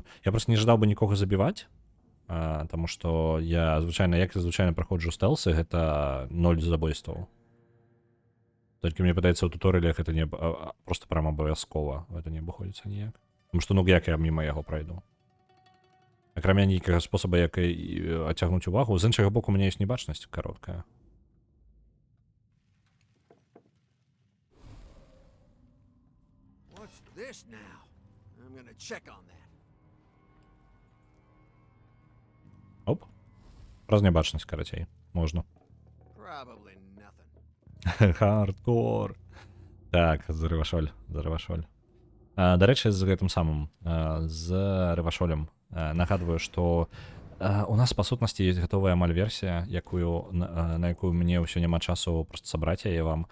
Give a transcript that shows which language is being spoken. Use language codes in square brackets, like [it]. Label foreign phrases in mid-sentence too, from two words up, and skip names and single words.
[be] Я просто не жадаў бы нікога забіваць, таму што я звычайна праходжу стэлсы, гэта 0 забойстваў. Толькі мне падаецца, у туторыяле гэта не просто прям абавязкова, гэта не абыходзіцца ніяк. Таму што, ну, як я міма яго прайду? Акрамя нейкага спосаба, як адцягнуць увагу, з іншага боку, у мяне ёсць небачнасць кароткая. [en] This now. I'm gonna check on that. [be] Оп. Праз небачнасць, карацей. Можна. [en] Probably nothing. [be] Хардкор. Так, з рывашоль. Дарэчы, з гэтым самым, з рывашолем. Нагадваю, што у нас, па сутнасці, ёсць гатовая амаль-версія, на якую мне ўсё няма часу просто сабраць яе вам.